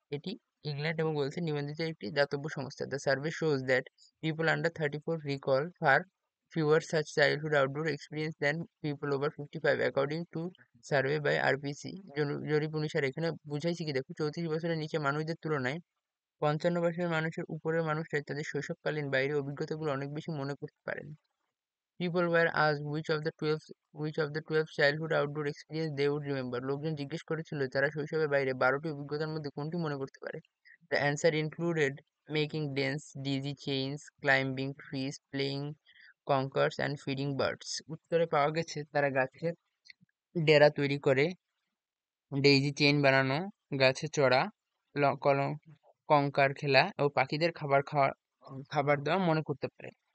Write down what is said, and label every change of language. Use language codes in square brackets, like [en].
[bn] এটি ইংল্যান্ড এবং ওয়েলসে নিবন্ধিত একটি দাতব্য সংস্থা। [en] The survey shows that people under 34 recall far fewer such childhood outdoor experience than people over 55 according to survey by RPC. [bn] জরিপ অনুসারে এখানে বুঝাইছি কি, দেখো 34 বছরের নিচে মানুষদের তুলনায় 55 বছরের মানুষের উপরের মানুষরাই তাদের শৈশবকালীন বাইরের অভিজ্ঞতাগুলো অনেক বেশি মনে করতে পারেন। [en] People were asked which of the 12 childhood outdoor experience they would remember. [bn] লোকজন জিজ্ঞেস করেছিল তারা শৈশবের বাইরে 12টি অভিজ্ঞতার মধ্যে কোনটি মনে করতে পারে। [en] The answer included making dance, daisy chains, climbing trees, playing conkers and feeding birds. [bn] উত্তরে পাওয়া গেছে তারা গাছে ডেরা তৈরি করে, ডেইজি চেইন বানানো, গাছে চড়া, কলম কঙ্কার খেলা ও পাখিদের খাবার দেওয়া মনে করতে পারে।